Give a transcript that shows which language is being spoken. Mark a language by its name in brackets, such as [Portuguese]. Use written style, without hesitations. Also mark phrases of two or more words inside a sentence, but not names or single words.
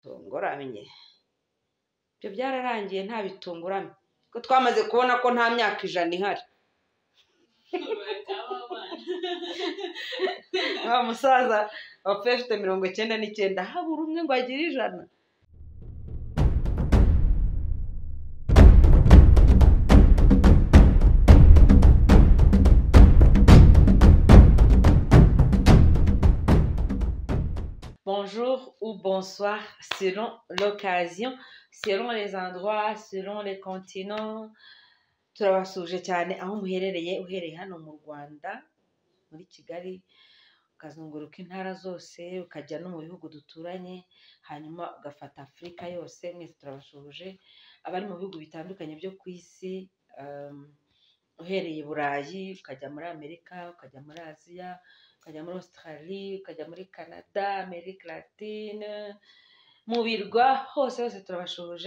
[Kinyarwanda] tunguramye ibyo byararangiye nta bitunguramye ko twamaze kubona ko nta myaka 100 ihari. Wa musaza wapfuye afite 99 habura umwe ngo agire 100. [French] Bonjour ou bonsoir selon l'occasion, selon les endroits, selon les continents. [Kinyarwanda] Turabasuje cyane aho muherereye, uhereye hano mu Rwanda muri Kigali ukazunguruka intara zose ukajya no mu bihugu duturanye, hanyuma ugafata Afurika yose. Mwese turabashuje abari mu bihugu bitandukanye byo ku isi, uhereye i Burayi ukajya muri Amerika, ukajya muri Aziya, ukajya muri Australie, ukajya muri Canada, Amerika Latine, mu birwa hose turabashuje.